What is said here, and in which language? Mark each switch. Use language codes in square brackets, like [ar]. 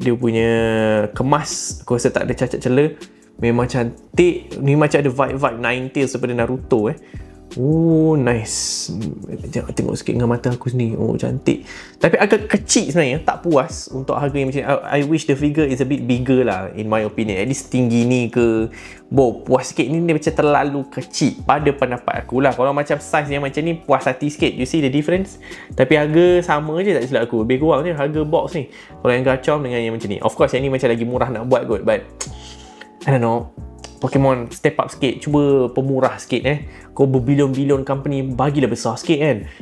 [ms] Dia punya kemas, aku rasa tak ada cacat celah. Memang cantik. Ni macam ada vibe Ninetales daripada Naruto nice. Tengok sikit dengan mata aku sendiri. Cantik. Tapi agak kecil sebenarnya. Tak puas untuk harga yang macam ni. [en] I wish the figure is a bit bigger lah, in my opinion. [ms] At least tinggi ni ke. Puas sikit. Ni dia macam terlalu kecil pada pendapat aku lah. Kalau macam size yang macam ni, puas hati sikit. [en] You see the difference? [ms] Tapi harga sama je tak silap aku. Lebih kurang je harga box ni. Kalau yang Garchomp dengan yang macam ni. [en] Of course [ms] yang ni macam lagi murah nak buat kot. [en] But I don't know, [ms] Pokemon step up sikit, cuba pemurah sikit Kau berbilion-bilion company, bagilah besar sikit kan.